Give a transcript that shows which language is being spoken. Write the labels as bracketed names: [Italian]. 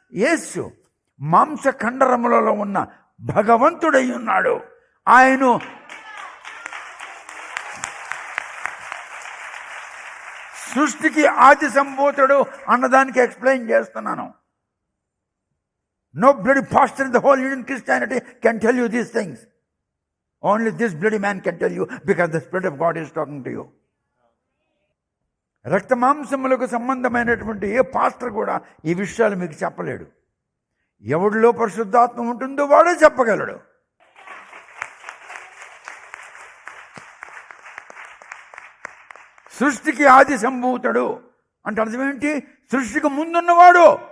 [Telugu] యేసు మాంస ఖండరములలో ఉన్న భగవంతుడై ఉన్నాడు. ఆయన సృష్టికి ఆది సంభూతుడు అన్నదానికి ఎక్స్ప్లెయిన్ చేస్తున్నాను. [English] No bloody pastor in the whole Indian Christianity can tell you these things. Only this bloody man can tell you, because the Spirit of God is talking to you. [Telugu] రక్త మాంసములకు సంబంధమైనటువంటి ఏ పాస్టర్ కూడా ఈ విషయాలు మీకు చెప్పలేడు. ఎవడిలో పరిశుద్ధాత్మ ఉంటుందో వాడే చెప్పగలడు. సృష్టికి ఆది సంభూతుడు అంటే అర్థం ఏంటి? సృష్టికి ముందున్నవాడు.